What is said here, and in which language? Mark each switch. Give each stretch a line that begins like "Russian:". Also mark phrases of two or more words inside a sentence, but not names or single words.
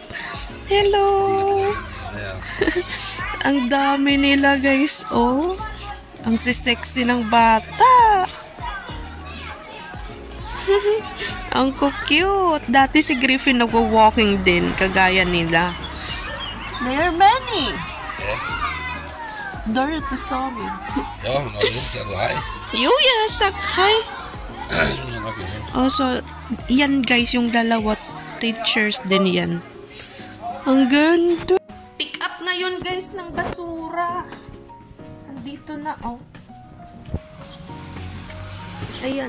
English: Hello!
Filipino: Ang dami nila guys, Ang sexy ng bata. Ang cute. Dati si Griffin nag-walking din, kagaya nila.
English: There are many. Dorothy saw me.
Swedish: Ja, men har inte sett hej. Jo, jag har sagt hi.
Filipino: So, yan guys, yung dalawa teachers din yan. Ang ganda.
English: Pick up
Filipino: ngayon guys ng basura. Andito na, Ayan.